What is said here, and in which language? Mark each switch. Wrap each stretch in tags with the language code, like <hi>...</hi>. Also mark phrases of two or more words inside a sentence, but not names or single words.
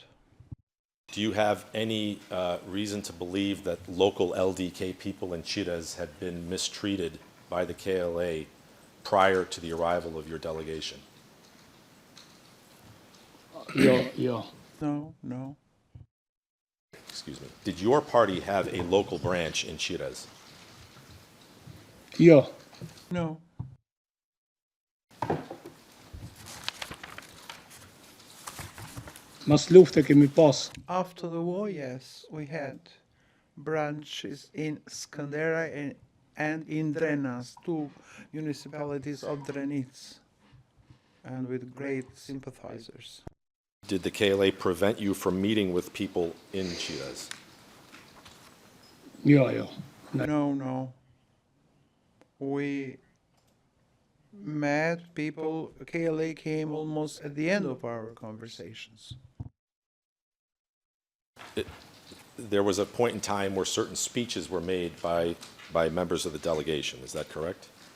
<en>Do you have any reason to believe that local LDK people in Chires had been mistreated by the KLA prior to the arrival of your delegation?</en> <sq>Jo. Jo.</sq> <en>No, no. Excuse me. Did your party have a local branch in Chires?</en> <sq>Jo.</sq> <en>No.</en> <sq>Mas lufta kemi pas.</sq> <en>After the war, yes, we had branches in Skandera and in Drenas, two municipalities of Drenic, and with great sympathizers. Did the KLA prevent you from meeting with people in Chires?</en> <sq>Jo. Jo.</sq> <en>No, no. We met people, KLA came almost at the end of our conversations. There was a point in time where certain speeches were made by members of the delegation, is that correct?</en>